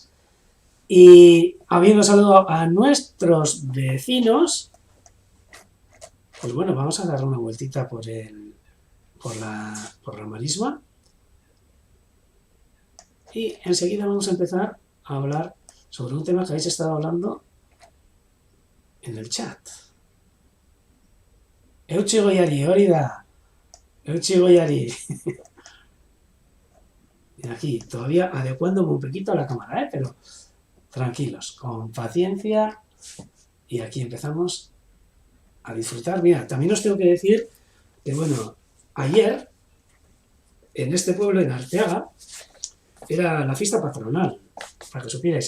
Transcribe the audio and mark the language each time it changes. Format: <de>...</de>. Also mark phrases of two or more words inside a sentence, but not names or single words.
<es>Y habiendo saludado a nuestros vecinos, pues bueno, vamos a dar una vueltita por la marisma, y enseguida vamos a empezar a hablar sobre un tema que habéis estado hablando en el chat.</es> <eu>Eutsi goiari, hori da. Eutsi goiari.</eu> <es>Aquí, todavía adecuándome un poquito a la cámara, pero tranquilos, con paciencia, y aquí empezamos a disfrutar. Mira, también os tengo que decir que, bueno, ayer en este pueblo, en Arteaga, era la fiesta patronal, para que supierais.</es>